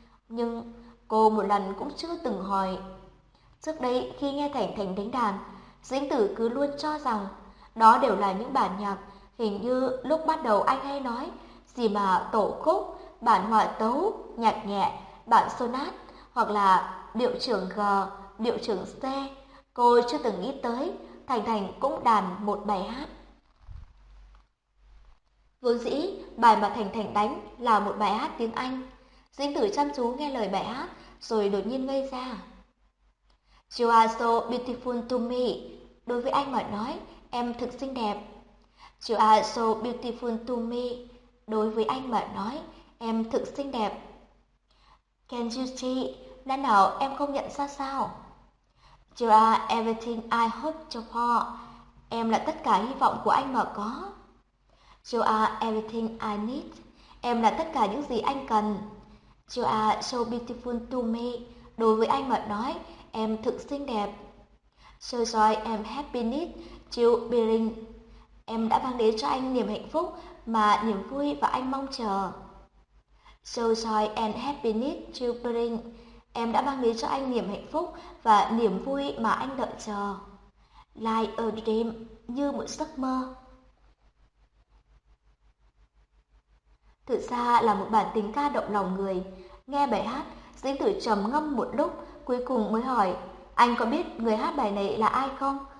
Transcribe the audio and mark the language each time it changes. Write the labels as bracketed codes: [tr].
[vi] Nhưng cô một lần cũng chưa từng hỏi. Trước đây khi nghe Thành Thành đánh đàn, Dĩnh Tử cứ luôn cho rằng đó đều là những bản nhạc hình như lúc bắt đầu anh hay nói gì mà tổ khúc, bản họa tấu, nhạc nhẹ, bản sonat, hoặc là điệu trưởng G, điệu trưởng C. Cô chưa từng nghĩ tới Thành Thành cũng đàn một bài hát. Vốn dĩ bài mà Thành Thành đánh là một bài hát tiếng Anh. Dĩnh Tử chăm chú nghe lời bài hát rồi đột nhiên ngây ra. [en] You are so beautiful to me. [vi] Đối với anh mà nói, em thực xinh đẹp. [en] You are so beautiful to me. [vi] Đối với anh mà nói, em thực xinh đẹp. [en] Can you see? [vi] Lẽ nào em không nhận ra sao? [en] You are everything I hope for. [vi] Em là tất cả hy vọng của anh mà có. [en] You are everything I need. [vi] Em là tất cả những gì anh cần. [en] You are so beautiful to me. [vi] Đối với anh mà nói, em thực xinh đẹp. [en] So joy and happiness you bring. [vi] Em đã mang đến cho anh niềm hạnh phúc mà niềm vui và anh mong chờ. [en] So joy and happiness you bring. [vi] Em đã mang đến cho anh niềm hạnh phúc và niềm vui mà anh đợi chờ. [en] Like a dream, [vi] như một giấc mơ. Thực ra là một bản tình ca động lòng người. Nghe bài hát, Dĩnh Tử trầm ngâm một lúc, cuối cùng mới hỏi, anh có biết người hát bài này là ai không?